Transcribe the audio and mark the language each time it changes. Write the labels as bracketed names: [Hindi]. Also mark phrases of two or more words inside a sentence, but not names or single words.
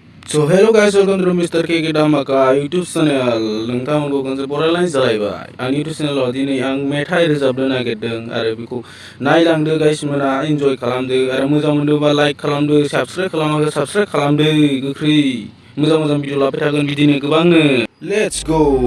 [English] So hello guys, welcome to Mr. KK Damaka YouTube channel. [Bodo] नोंथांमोनखौ खनसे बरायलायनाय जालायबाय आं YouTube चेनेलाव दिनै आं मेथाइ रोजाबनो नागिरदों आरो बेखौ नायलांदो गाइस मोना एन्जय खालामदो आरो मोजां मोनदोंबा लाइक खालामदो साबस्क्राइब खालामाखै साबस्क्राइब खालामदो गोख्रै मोजां भिडिअ लाबाय थागोन बिदिनो गोबांनो [English] let's go